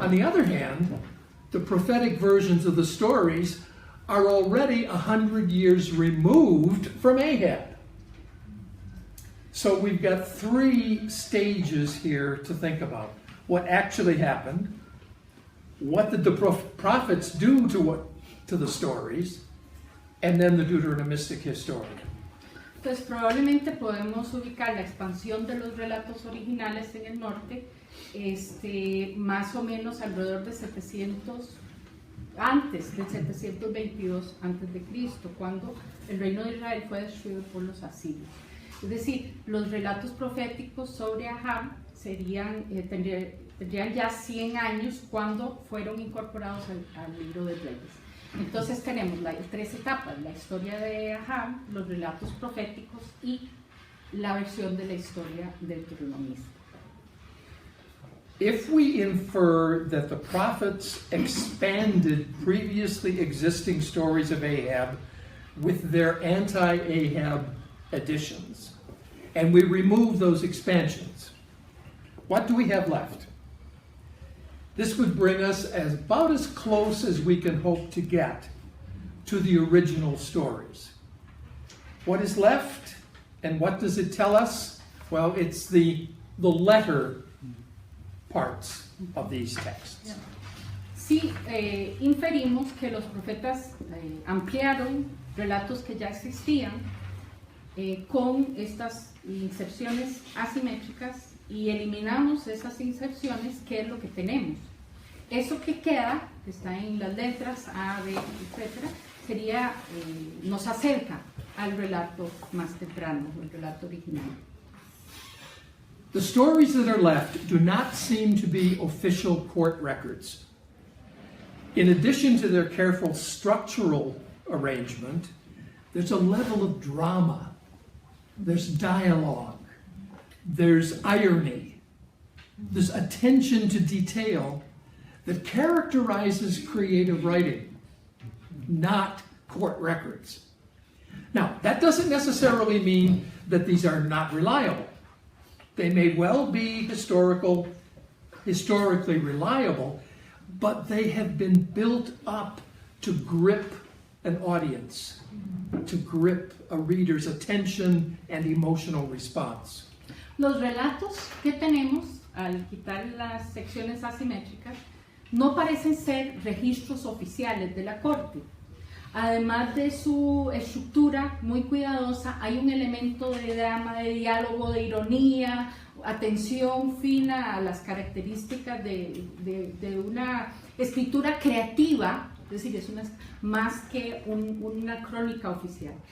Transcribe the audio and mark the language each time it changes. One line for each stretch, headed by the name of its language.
English: On the other hand, the prophetic versions of the stories are already 100 years removed from Ahab. So we've got three stages here to think about. What actually happened, what did the prophets do to what to the stories, and then the Deuteronomistic Historia.
Spanish: Entonces probablemente podemos ubicar la expansión de los relatos originales en el norte, más o menos alrededor de 700, antes del 722 antes de Cristo, cuando el reino de Israel fue destruido por los asirios. Es decir, los relatos proféticos sobre Ahab tendrían ya 100 años cuando fueron incorporados al libro de Reyes. Entonces tenemos las 3 etapas: la historia de Ahab, los relatos proféticos y la versión de la historia deuteronomista.
English: If we infer that the prophets expanded previously existing stories of Ahab with their anti-Ahab additions, and we remove those expansions, what do we have left? This would bring us about as close as we can hope to get to the original stories. What is left, and what does it tell us? Well, it's the letter parts of these texts.
Spanish: Sí, inferimos que los profetas ampliaron relatos que ya existían con estas inserciones asimétricas, y eliminamos esas inserciones, que es lo que tenemos. Eso que queda, que está en las letras A, B, etc., nos acerca al relato más temprano, el relato original.
English: The stories that are left do not seem to be official court records. In addition to their careful structural arrangement, there's a level of drama, there's dialogue, there's irony, there's attention to detail that characterizes creative writing, not court records. Now, that doesn't necessarily mean that these are not reliable. They may well be historically reliable, but they have been built up to grip an audience, to grip a reader's attention and emotional response.
Spanish: Los relatos que tenemos, al quitar las secciones asimétricas, no parecen ser registros oficiales de la corte. Además de su estructura muy cuidadosa, hay un elemento de drama, de diálogo, de ironía, atención fina a las características de una escritura creativa, es decir, es más que una crónica oficial.